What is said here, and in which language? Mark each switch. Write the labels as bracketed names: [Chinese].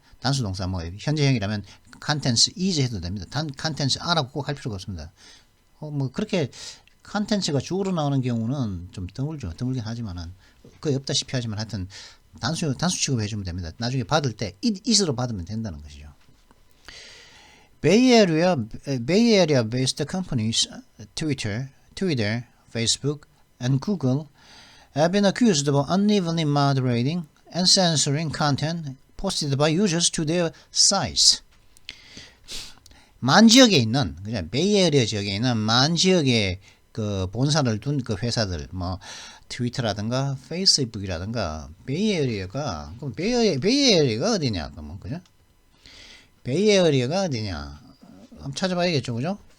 [Korean] 단수 동사 현재형이라면 컨텐츠 is 해도 됩니다. 컨텐츠 are라고 꼭 할 필요가 없습니다. 그렇게 컨텐츠가 주어로 나오는 경우는 좀 드물긴 하지만은 거의 없다시피 하지만 하여튼 단수 취급해 주면 됩니다. 나중에 받을 때 it으로 받으면 된다는 것이죠. [English] Bay Area based companies Twitter, Facebook, and Google have been accused of unevenly moderating and censoring content posted by users to their sites. [Korean] 만 지역에 있는 베이에리어 지역에 있는 만 지역의 그 본사를 둔 그 회사들 트위터라든가 페이스북이라든가 베이에리어가 어디냐 그러면 그죠? 베이에리어가 어디냐 한번 찾아봐야겠죠, 그죠?